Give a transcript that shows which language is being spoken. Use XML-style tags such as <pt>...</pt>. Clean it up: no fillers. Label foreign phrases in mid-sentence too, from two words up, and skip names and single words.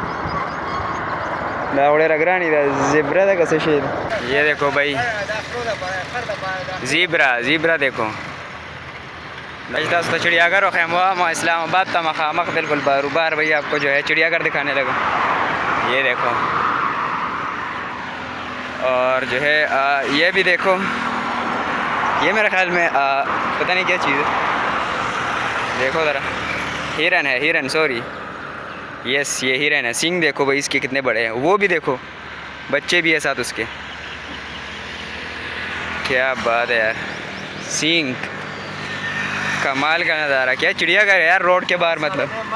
<ps>دا ډېره ګرانې ده زیبرا ده که څه شی ده</ps> <ur>یہ دیکھو بھائی زیبرا دیکھو</ur> <ps>تاسو ته چڑیا گھر وښیم وم اسلام آباد ته مخامخ بالکل باروبار</ps> <ur>بھائی آپ کو جو ہے چڑیا گھر دکھانے لگا یہ دیکھو اور جو ہے یہ بھی دیکھو یہ میرے خیال میں پتہ نہیں کیا چیز ہے دیکھو ذرا ہرن ہے ہرن</ur> <en>sorry yes</en> <ur>یہ ہرن ہے سینگ دیکھو بھائی اس کے کتنے بڑے ہیں وہ بھی دیکھو بچے بھی ہے ساتھ اس کے کیا بات ہے یار سینگ کمال کا نظارہ کیا چڑیا گھر ہے یار روڈ کے باہر مطلب</ur>